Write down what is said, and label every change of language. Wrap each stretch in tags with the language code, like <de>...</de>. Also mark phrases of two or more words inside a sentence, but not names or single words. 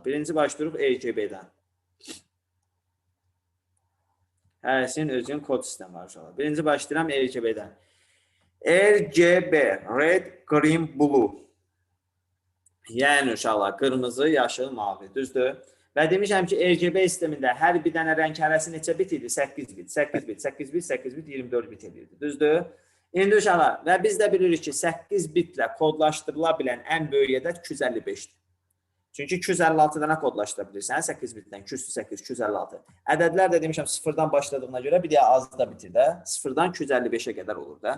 <az>Birinci başlayırıq RGB-dən. Hərəsinin özünün kod sistemi var uşaqlar. Birinci başlayıram RGB-dən.</az> <en>RGB, Red, Green, Blue.</en> <az>Yəni uşaqlar, qırmızı, yaşıl, mavi, düzdür? Və demişəm ki, RGB sistemində hər bir dənə rəng hərəsi neçə bit idi? 8 bit, 8 bit, 8 bit, 8 bit, 24 bit edirdi, düzdür? İndi uşaqlar, və biz də bilirik ki, 8 bitlə kodlaşdırıla bilən ən böyük ədəd 255-dir. Çünki 256 dənə kodlaşdıra bilirsən, 8 bitdən, 208, 256. Ədədlər də demişəm, sıfırdan başladığına görə bir də az da bitir də. Sıfırdan 255-ə qədər olur da.</az>